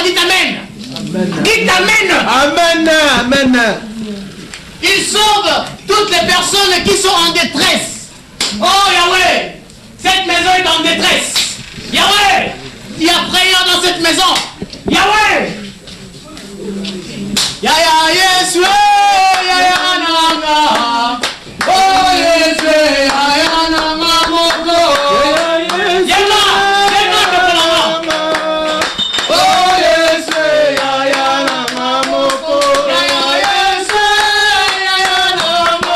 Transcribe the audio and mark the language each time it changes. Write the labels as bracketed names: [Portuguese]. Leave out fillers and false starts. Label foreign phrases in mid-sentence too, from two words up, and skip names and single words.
[French] Dites Amen. Dites Amen. Amen. Amen. Il sauve toutes les personnes qui sont en détresse. Oh Yahweh, cette maison est en détresse. Yahweh, il y a frayeur dans cette maison. Yahweh. [Lingala] Ya ya Yesu, ya ya nanga. Oh Yesu, ya ya nanga moko. Yema, yema kapalama. Oh Yesu, ya ya nanga moko. Ya ya Yesu, ya ya nanga.